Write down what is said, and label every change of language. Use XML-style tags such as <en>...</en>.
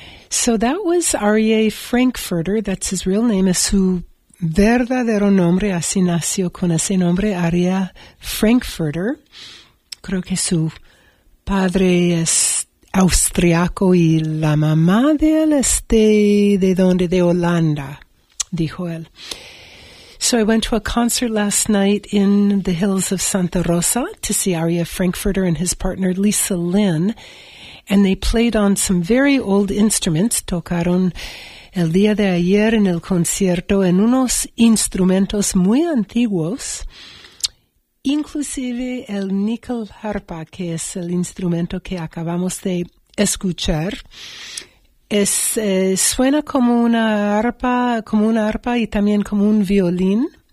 <en>So that was</en> <es>Arye Frankfurter,</es> <en>that's his real name,</en> <es>es su verdadero nombre, así nació con ese nombre, Arye Frankfurter. Creo que su padre es austriaco y la mamá de él es de dónde, de Holanda, dijo él.</es> <en>So I went to a concert last night in the hills of Santa Rosa to see Arye Frankfurter and his partner Lisa Lynn, and they played on some very old instruments.</en> <es>Tocaron el día de ayer en el concierto en unos instrumentos muy antiguos, inclusive el nickel harpa, que es el instrumento que acabamos de escuchar. Suena como una arpa, y también como un violín.</es>